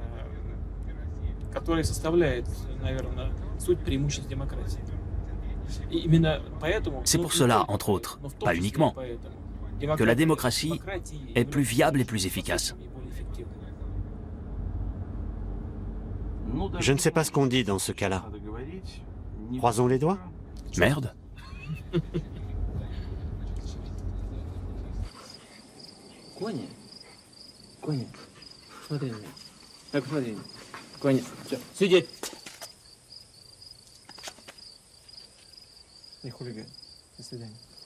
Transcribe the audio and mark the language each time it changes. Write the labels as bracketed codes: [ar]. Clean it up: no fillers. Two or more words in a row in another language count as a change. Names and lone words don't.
[fr] C'est pour cela, entre autres, pas uniquement, que la démocratie est plus viable et plus efficace. Je ne sais pas ce qu'on dit dans ce cas-là. Croisons les doigts? Merde. [ru] Кони? Кони, смотри на меня. Так, смотри. Кони, все, сидеть. Не хулиган. До свидания.